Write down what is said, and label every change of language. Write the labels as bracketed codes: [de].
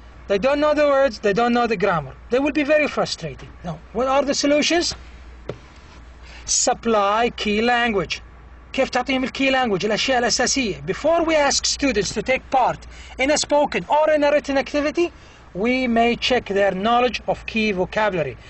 [en] They don't know the words, they don't know the grammar. They will be very frustrated. Now, what are the solutions? Supply key language. [ar] كيف تعطيهم الكي language الأشياء الأساسية. [en] Before we ask students to take part in a spoken or in a written activity, we may check their knowledge of key vocabulary.